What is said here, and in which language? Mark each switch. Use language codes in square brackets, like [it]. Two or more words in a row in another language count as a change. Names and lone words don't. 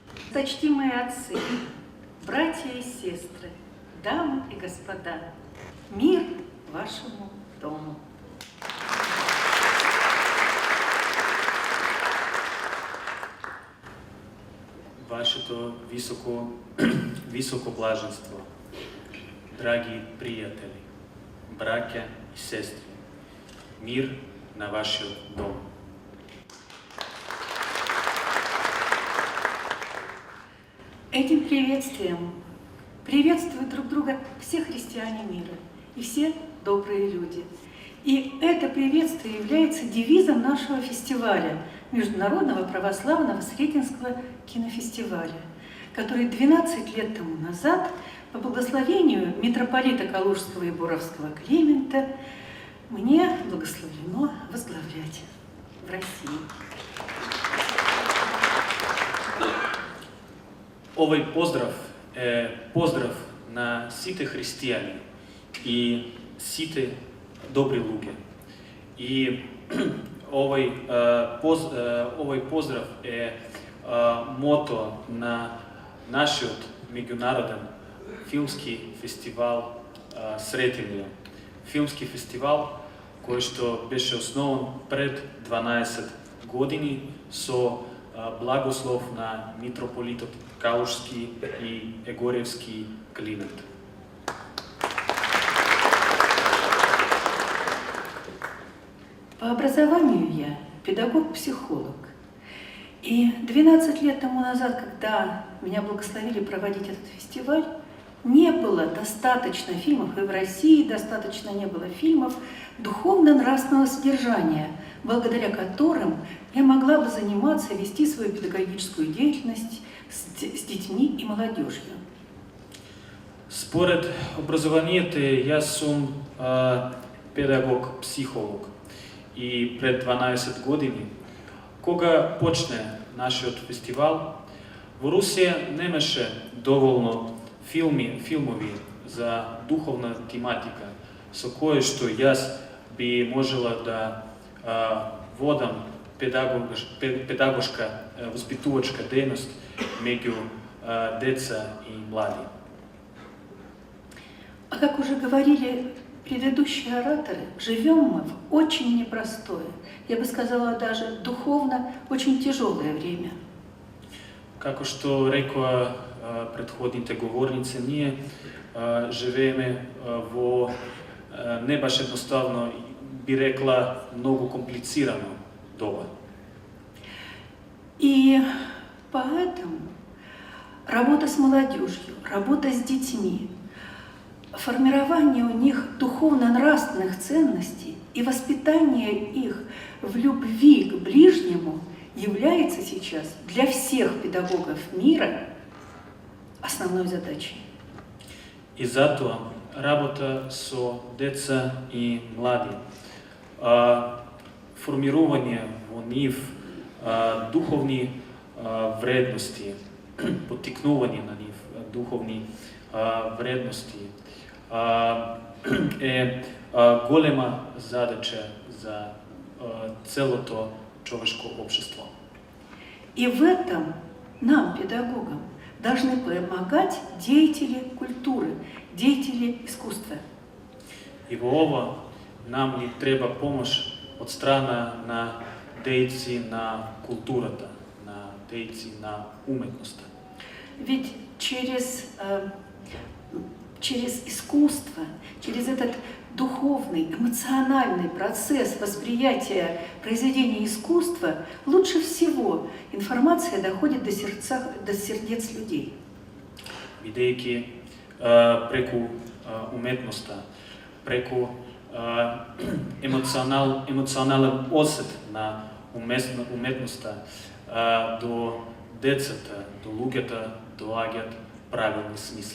[ru] Досточтимые отцы, братья и сестры, дамы и господа, мир вашему дому. [mk] Вашето високо блаженство, драги приятели, браќа и сестри, мир на вашиот дом. [ru] Этим приветствием приветствуют друг друга все христиане мира и все добрые люди. И это приветствие является девизом нашего фестиваля, Международного православного Сретенского кинофестиваля, который 12 лет тому назад по благословению митрополита Калужского и Боровского Климента мне благословлено возглавлять в России. [mk] Овој поздрав е поздрав на сите христијани и сите добри луѓе. И овој поздрав е мото на нашиот меѓународен филмски фестивал Сретенија. Филмски фестивал кој што беше основан пред 12 години со благослов на митрополитот Калужски и Егоревски Климент. [ru] По образованию я педагог-психолог. И 12 лет тому назад, когда меня благословили проводить этот фестиваль, не было достаточно фильмов, и в России достаточно не было фильмов духовно-нравственного содержания, благодаря которым я могла бы заниматься, вести свою педагогическую деятельность с детьми и молодежью. [mk] Според образованието, јас сум педагог-психолог. И пред 12 години, кога почне нашиот фестивал, во Русија немаше доволно филмови за духовна тематика, со кое што јас би можела да водам педагошка, воспитувачка дејност меѓу деца и млади. [ru] А как уже говорили предыдущие ораторы, живем мы в очень непростое, я бы сказала даже духовно очень тяжелое время. [mk] Како што рекоа претходните говорници, ние живееме во не баш едноставно, би рекла, многу комплицирано доба. [ru] И поэтому работа с молодежью, работа с детьми, формирование у них духовно-нравственных ценностей и воспитание их в любви к ближнему является сейчас для всех педагогов мира основной задачей. [mk] И затоа работа со деца и млади, формирање во нив духовни вредности, поттикнување на нив духовни вредности е голема задача за целото човешко општество. [ru] И в этом нам, педагогам, должны помогать деятели культуры, деятели искусства. [mk] И во ова нам ни треба помош од страна на дејци на културата, на дејци на уметноста. [ru] Ведь через искусство, через этот духовный, эмоциональный процесс восприятия произведения искусства лучше всего информация доходит до сердец людей. [mk] Бидејќи преку уметноста, преку емоционален осет на уметноста до децата, до луѓето доаѓаат правилни смисли.